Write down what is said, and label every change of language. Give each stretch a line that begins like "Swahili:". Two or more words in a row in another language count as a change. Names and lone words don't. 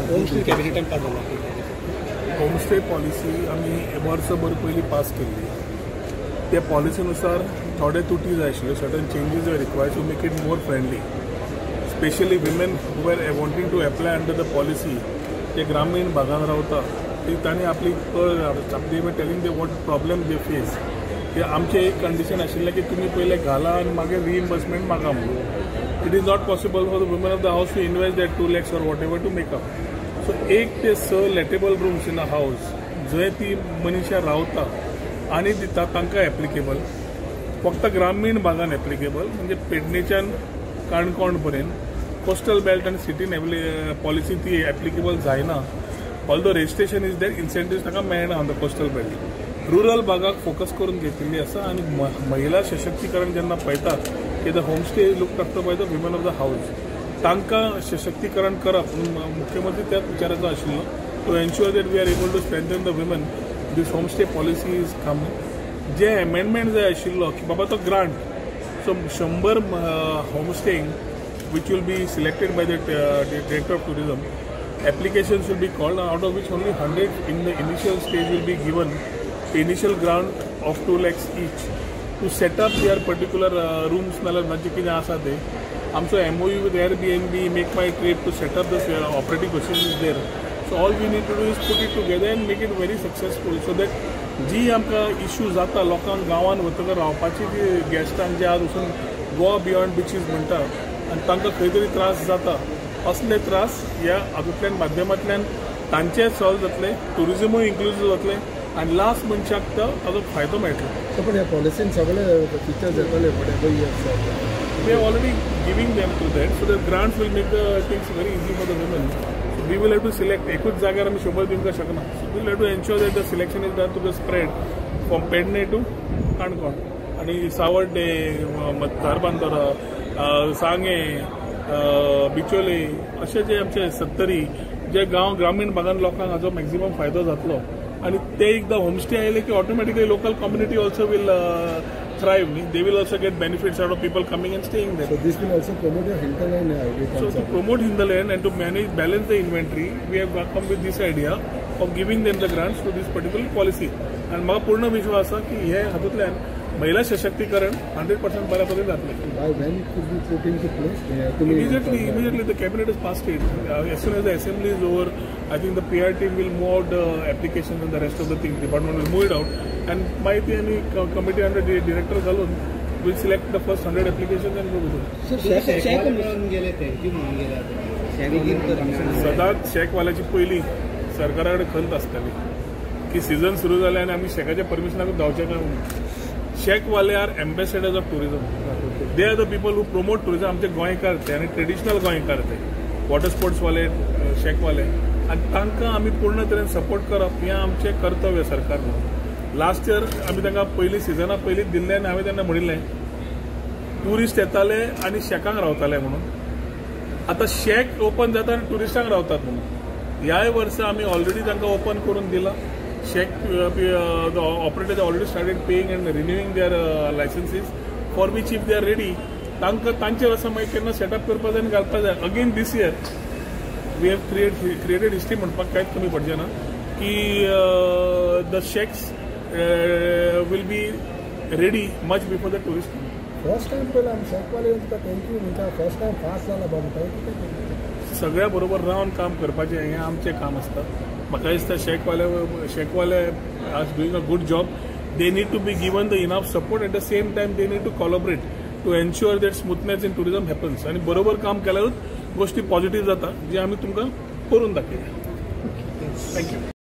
Konkani: कॅबिनेटान पास जाला
English: homestay policy
Konkani: आम्ही वर्षभर पयलीं पास केल्ली. त्या पॉलिसीनुसार थोडे तुटी जाय आशिल्ले,
English: certain changes are required to make it more friendly, specially women who are wanting to apply under the policy.
Konkani: ते ग्रामीण भागात रावता ती तांणी आपली
English: they were telling they what problem they face.
Konkani: ते आमचे एक कंडिशन आशिल्लें की तुमी पयले घाला आनी मागीर रिइम्बर्समेंट मागा म्हणून.
English: It is not possible for the woman of the house to invest that 2 lakhs or whatever to make up.
Konkani: सो 1 ते 6
English: lettable rooms in a house
Konkani: जंय ती मनशा रावता आनी दिता तांकां एप्लिकेबल. फक्त ग्रामीण भागान एप्लिकेबल, म्हणजे पेडणेच्यान काणकोण पर्यंत.
English: coastal belt
Konkani: आनी सिटीन पॉलिसी ती एप्लिकेबल जायना.
English: although registration is there, incentives
Konkani: ताका मेळना
English: on the coastal belt.
Konkani: रुरल भागाक फोकस करून घेतिल्ली आसा. आनी महिला सशक्तीकरण जेन्ना पळयता की
English: the homestay look after by the women of the house,
Konkani: तांकां सशक्तीकरण करप मुख्यमंत्री त्याच विचाराचो आशिल्लो
English: to ensure that we are able to strengthen the women. This homestay policy is come.
Konkani: जे अमेंडमेंट जाय आशिल्लो की बाबा तो ग्रांट, सो 100 होमस्टेइंग
English: which will be selected by the director of tourism. Applications will be called, out of which only 100 in the initial stage will be given initial grant of 2 lakhs each to set up their particular rooms.
Konkani: नाल्यार म्हणजे कितें आसा ते आमचो
English: MOU with Airbnb, Make My Trip to set up the operating procedure is there. So all we need to do is put it together and make it very successful, so that
Konkani: जी आमकां इश्यू जाता लोकांक गांवांत वतकर रावपाची जी गेस्टांक जे आज वचून गोवा बियॉन्ड बिचीस म्हणटा आनी तांकां खंय तरी त्रास जाता, असले त्रास ह्या हातूंतल्यान माध्यमांतल्यान तांचे सॉल्व जातले, टुरिजमूय इन्क्लुजीव जातले आनी लास्ट मनशाक ताजो फायदो मेळटलो. पण ह्या पॉलिसीन सगळे फीचर्स येतले
English: We are already giving them to that, so that grants will make the things very easy for the woman. We will have to select.
Konkani: एकूच जाग्यार आमी 100 दिवंक शकना.
English: So we will have to ensure that the selection is done to the spread from पेडणे to काणकोण
Konkani: आनी सावर्डे, धारबांदोरा, सांगे, बिचोले अशे जे आमचे 70 जे गांव ग्रामीण भागांत लोकांक हाजो मॅक्झिमम फायदो जातलो. आनी ते एकदां होमस्टे आयले की ऑटोमॅटिकली
English: local community also will thrive. They will also get benefits out of people coming and staying there. So this will also promote your hinterland. So to promote hinterland and to balance the inventory, we have come with this idea of giving them the grants to this particular policy.
Konkani: And म्हाका पूर्ण विश्वास आसा की हे हातूंतल्यान महिला सशक्तीकरण 100% बऱ्या पद्धतीन जातलें.
English: By when could be put into place? Immediately the cabinet has passed it. As soon as the assembly is over, I think the PR team will move out the applications and the rest of the things. Department will move it out. And
Konkani: माहिती आणि
English: committee under the director घालून will select the first 100 applications and go with it.
Konkani: सदांच शेकवाल्याची पहिली सरकाराकडे खंत आसताली की सीझन सुरू जाले आनी आमी शेकाच्या परमिशनाक धांवचे काय म्हणून.
English: shackwale are ambassadors of tourism. They are the people who promote tourism.
Konkani: आमचे गोंयकार ते आनी ट्रेडिशनल गोंयकार ते वॉटर स्पोर्ट्सवाले, शेकवाले, आनी तांकां आमी पूर्ण तरेन सपोर्ट करप हें आमचें कर्तव्य सरकार म्हणून.
English: last year
Konkani: आमी तांकां पयली सिजना पयलींच दिल्लें आनी हांवें तेन्ना म्हणिल्लें ट्युरिस्ट येताले आनी शेकांक रावताले म्हणून. आतां शेक ओपन जाता आनी ट्युरिस्टांक रावतात म्हणून. ह्याय वर्सा आमी ऑलरेडी तांकां ओपन करून दिलां.
English: शेक the operators already started paying and renewing their licenses, for which if they are ready,
Konkani: तांकां तांचे वर्सा मागीर केन्ना सेटअप करपा जाय आनी घालपा जाय.
English: again this year we have created history
Konkani: म्हणपाक कांयच कमी पडचें ना की
English: the shacks will be ready much before the tourist. first time
Konkani: पयला आमी शेकवाले थँक्यू म्हणटा.
English: first time
Konkani: पास जाला बाबा. सगळ्या बरोबर रावन काम करपाचें हें आमचें काम आसता. म्हाका दिसता
English: shackwale are doing a good job. they need to be given the enough support. at the same time they need to collaborate to ensure that smoothness in tourism happens.
Konkani: आनी बरोबर काम केल्यारूच गोष्टी पॉझिटिव्ह जाता, जे आमी तुमकां करून दाखयल्या. थँक्यू.